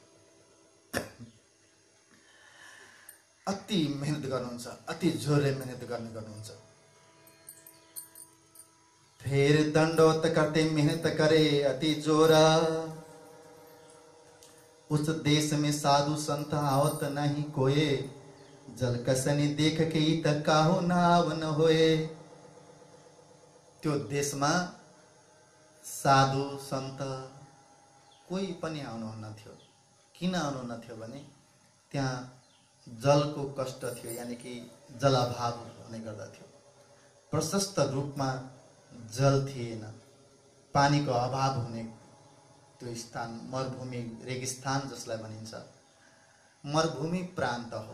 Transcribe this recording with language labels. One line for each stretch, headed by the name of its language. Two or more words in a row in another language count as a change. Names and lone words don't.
Nepali: अति मेहनत गर्नुहुन्छ, अति जोरले मेहनत गर्नुहुन्छ।
Hindi: फिर दंडवत करते मेहनत करे अति जोरा, उस देश में साधु संत आवत नहीं कोये, जल कसनी देख के त काहु नाव न होए।
Nepali: त्यो देशमा साधु सन्त कोही पनि आउनुहुन्न थियो। किन आउनुहुन्न थियो भने त्यहाँ जलको कष्ट थियो, यानी कि जलाभाव हुने गर्दथ्यो। प्रशस्त रूपमा जल थिएन, पानीको अभाव हुने त्यो स्थान मरुभूमि रेगिस्तान जसलाई भनिन्छ, मरुभूमि प्रान्त हो।